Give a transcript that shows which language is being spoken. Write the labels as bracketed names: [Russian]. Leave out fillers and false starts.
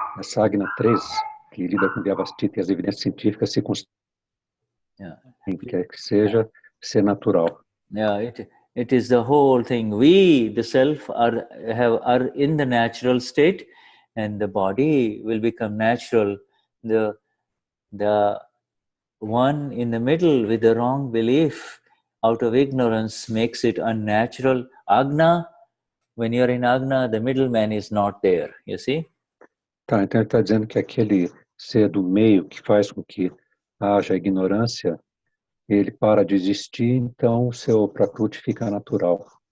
[Portuguese] Essa Agna 3, que lida com Vyavasthita e as evidências científicas se quem quer que seja, ser natural. [English] Yeah, it is the whole thing. We, the self, are in the natural state, and the body will become natural. The one in the middle with the wrong belief, out of ignorance, makes it unnatural. Agna, when you're in Agna, the middleman is not there. You see? [Portuguese] Tá, então ele está dizendo que aquele ser do meio que faz com que haja ignorância, ele para de existir, então o seu Prakruti fica natural.